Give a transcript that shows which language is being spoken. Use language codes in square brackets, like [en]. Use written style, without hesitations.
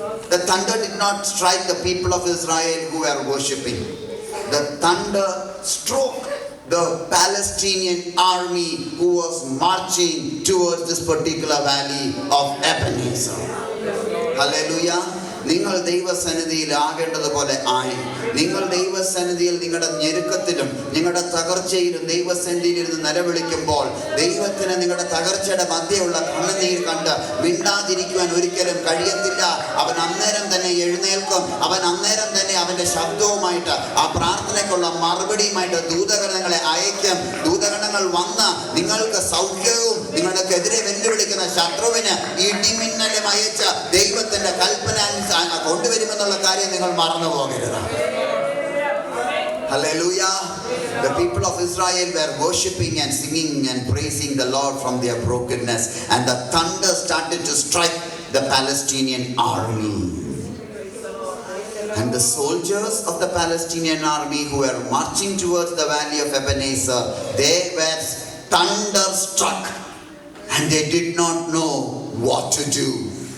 [en] The thunder did not strike the people of Israel who were worshipping. The thunder struck the Palestinian army who was marching towards this particular valley of Ebenezer. Hallelujah. [ml] നിങ്ങൾ ദൈവസന്നിധിയിൽ ആകേണ്ടതുപോലെ ആയി. നിങ്ങൾ ദൈവസന്നിധിയിൽ നിങ്ങളുടെ ഞെരുക്കത്തിലും നിങ്ങളുടെ തകർച്ചയിലും ദൈവസന്നിധിയിൽ ഇരുന്ന് നിലവിളിക്കുമ്പോൾ ദൈവത്തിന് നിങ്ങളുടെ തകർച്ചയുടെ മധ്യയുള്ള കണ്ണുനീർ കണ്ട് മിണ്ടാതിരിക്കുവാൻ ഒരിക്കലും കഴിയത്തില്ല. അവൻ അന്നേരം തന്നെ എഴുന്നേൽക്കും. അവൻ അന്നേരം തന്നെ അവന്റെ ശബ്ദവുമായിട്ട് ആ പ്രാർത്ഥനയ്ക്കുള്ള മറുപടിയുമായിട്ട് ദൂതഗണങ്ങളെ അയക്കും. ദൂതഗണങ്ങൾ വന്ന് നിങ്ങൾക്ക് സൗഖ്യവും നിങ്ങൾക്കെതിരെ വെല്ലുവിളിക്കുന്ന ശത്രുവിന് ഇടിമിന്നലും അയച്ച ദൈവത്തിന്റെ കൽപ്പന കൊണ്ടുവരുമെന്നുള്ള കാര്യം നിങ്ങൾ മറന്നു പോകരുത്. [en] Hallelujah. The people of Israel were worshipping and singing and praising the Lord from their brokenness, and the thunder started to strike the Palestinian army. And the soldiers of the Palestinian army who were marching towards the valley of Ebenezer, they were thunderstruck and they did not know what to do.